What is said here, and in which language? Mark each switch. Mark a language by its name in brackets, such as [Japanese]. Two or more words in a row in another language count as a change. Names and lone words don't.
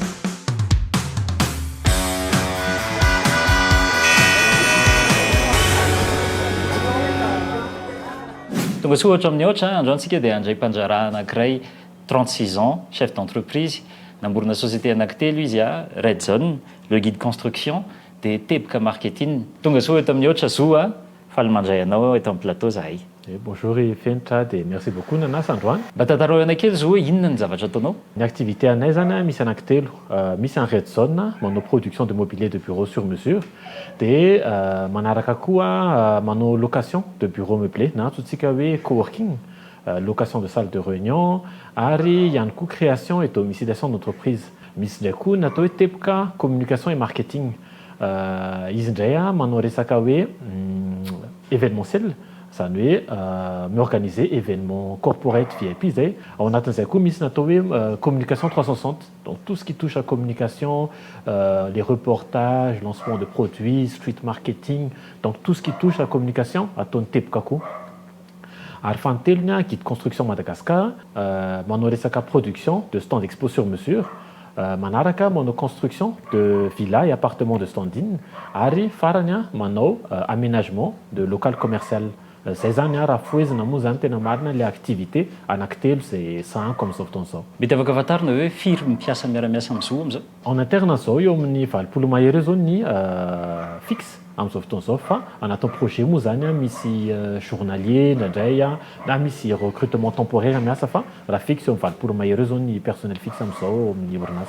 [Malagasy] Tonga soa ohatra amin'ny ohatra androantsika dia andray mpanjara anankiray 36 ans, [French] chef d'entreprise, [Malagasy] namorona société anankitelo izy Redzone, le guide construction, dia teboka marketing. Tonga soa eto amin'ny ohatra Zoa, faly mandray anao eto amin'ny plateau zahay. Bonjour Fentra dia [French] merci beaucoup [Malagasy] Nanas androany. Mba tantarao anakely Zoa, inona ny zavatra ataonao? Ny activité anay zany misy anankitelo. Misy en Redzone, manao [French] production de mobilier de bureau sur mesure. [Malagasy] Dia manaraka koa manao [French] location de bureau meublé [Malagasy] na antsointsika hoe coworking, [French] location de salle de réunion [Malagasy] ary ihany koa [French] création et domiciliation d'entreprise. [Malagasy] Misy ndray koa natao hoe teboka [French] communication et marketing. [Malagasy] Izy ndray manao resaka hoe événementiel, zany hoe miorganiser [French] événement corporate VIP [Malagasy] zay. Ao anatin'izay koa misy natao hoe communication 360, [French] donc tout ce qui touche à communication, les reportages, lancement de produits, street marketing, donc tout ce qui touche à communication [Malagasy] ataony teboka koa. Ary fanotelony guide construction Madagascar, manao resaka [French] production de stand expo sur mesure, [Malagasy] manaraka manao [French] construction de villa et appartement de stand-in, [Malagasy] ary farany manao [French] aménagement de local commercial. [Malagasy] Zay zany raha foezina moa zany tena marina le activité anankitelo zay sahanko amin'izao fotoan'izao. Mety afaka fantarina hoe firy mpiasa miara-miasa amin'izao amin'izao? [French] En interne [Malagasy] zao eo amin'ny 20 mahery eo zao ny fixe amin'izao fotoan'izao fa anatin'ny projet moa zany misy journalier ndraindray na misy [French] recrutement temporaire [Malagasy] miasa fa raha fixe eo amin'ny 20 mahery eo zao ny [French] personnel fixe [Malagasy] amin'izao amin'ny orinasa.